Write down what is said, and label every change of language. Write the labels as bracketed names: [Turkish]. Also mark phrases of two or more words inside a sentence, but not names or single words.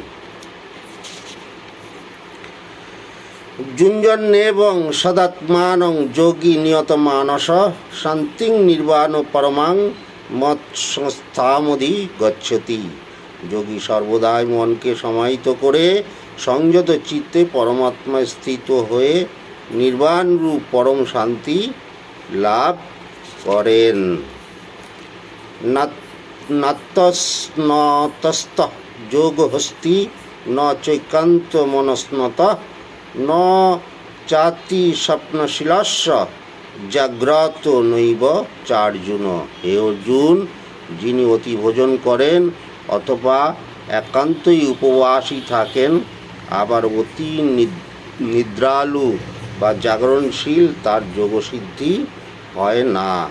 [Sanskrit] যুঞ্জন্নেবং সদাত্মানং যোগী নিয়ত মানস শান্তিং নির্বাণ পরমাং মৎসংস্থামধি গচ্ছতি। [Bangla] যোগী সর্বদাই মনকে সমাহিত করে সংযত চিত্তে পরমাত্মায় স্থিত হয়ে নির্বাণরূপ পরম শান্তি লাভ করেন। [Sanskrit] নাত্যস্নত যোগহস্তি ন চৈকান্ত মনস্নত ন চাতি স্বপ্নশীলস্য জাগ্রত নৈব চার্জুন। [Bangla] হে অর্জুন, যিনি অতি ভোজন করেন অথবা একান্তই উপবাসী থাকেন, আবার অতি নিদ্রালু বা জাগরণশীল তার যোগসিদ্ধি হয় না।